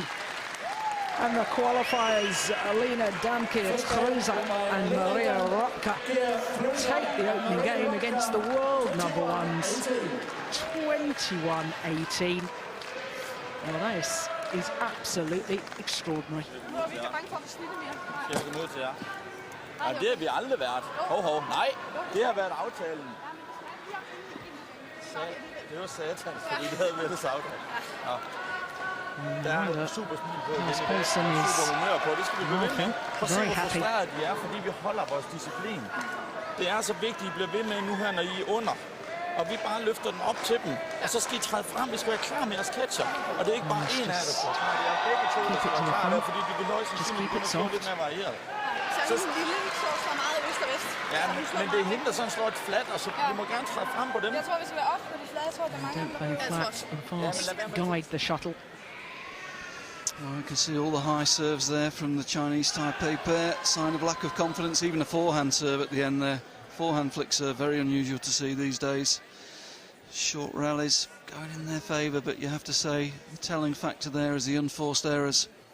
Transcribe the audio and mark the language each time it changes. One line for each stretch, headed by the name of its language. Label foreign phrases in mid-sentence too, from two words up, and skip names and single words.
English: And the qualifiers, Damkjaer Kruse and Maria Roepke, take the opening game against the world number ones, 21-18. Well, this is absolutely extraordinary.
Danish: Det har vi aldrig været. Nej, det har været aftalen. Det var satans, fordi det havde været aftalen. Ja. Der er super smil på, super humør på, det skal vi blive ved med. Prøv at se, hvor frustreret vi er, fordi vi holder vores disciplin. Det er så vigtigt, I bliver ved med nu her, når I er under. Og vi bare løfter den op til dem. Og så skal I træde frem, vi skal være klar med jeres catcher. Og det er ikke bare en af jer, der skal være klar. Det er begge to, der skal være klar der, fordi de vil nøjes som simpelthen kunne få lidt mere varieret. Så er det lille, ikke så meget øst og vest. Ja, men det er hende, der sådan slår et flat, og så vi må gerne træde frem på dem. Jeg tror, vi skal være op på de flade. Jeg tror, der er mange.
English: Don't play flat and fast, guide the shuttle. Well, you can see all the high serves there from the Chinese Taipei pair. Sign of lack of confidence, even a forehand serve at the end there. Forehand flick serve, very unusual to see these days. Short rallies going in their favour, but you have to say the telling factor there is the unforced errors.